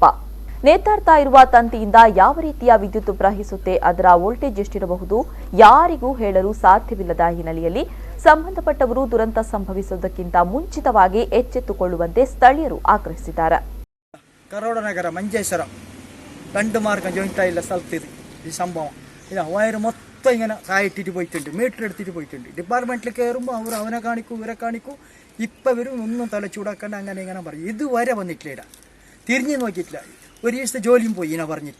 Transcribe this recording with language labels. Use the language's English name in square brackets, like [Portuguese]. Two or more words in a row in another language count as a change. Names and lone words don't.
[Kannada] ನೇತಾಡ್ತಾ ಇರುವ ತಂತಿಯಿಂದ ಯಾವ ರೀತಿಯ ವಿದ್ಯುತ್ ಪ್ರವಹಿಸುತ್ತೆ, ಅದರ ವೋಲ್ಟೇಜ್ ಎಷ್ಟಿರಬಹುದು, ಯಾರಿಗೂ ಹೇಳಲು ಸಾಧ್ಯವಿಲ್ಲದ ಹಿನ್ನೆಲೆಯಲ್ಲಿ ಸಂಬಂಧಪಟ್ಟವರು ದುರಂತ ಸಂಭವಿಸುವುದಕ್ಕಿಂತ ಮುಂಚಿತವಾಗಿ ಎಚ್ಚೆತ್ತುಕೊಳ್ಳುವಂತೆ ಸ್ಥಳೀಯರು ಆಗ್ರಹಿಸಿದ್ದಾರೆ. [Malayalam] ಕರೋಡ ನಗರ ಮಂಜೇಶ್ವರ രണ്ട് മാർഗം ജോയിന്റ് ആയില്ല സ്ഥലത്ത് ഈ സംഭവം ഇതാ വയറ് മൊത്തം ഇങ്ങനെ കായിട്ടിട്ട് പോയിട്ടുണ്ട്, മീറ്റർ എടുത്തിട്ട് പോയിട്ടുണ്ട്. ഡിപ്പാർട്ട്മെന്റിൽ കയറുമ്പോൾ അവർ അവനെ കാണിക്കൂ ഇവരെ കാണിക്കൂ, ഇപ്പം ഇവരും ഒന്നും തല ചൂടാക്കണ്ട അങ്ങനെ ഇങ്ങനെ പറയും. ഇതുവരെ വന്നിട്ടില്ല, ഇടാ തിരിഞ്ഞു നോക്കിയിട്ടില്ല. ഒരു ദിവസത്തെ ജോലിയും പോയി ഇങ്ങനെ പറഞ്ഞിട്ട്.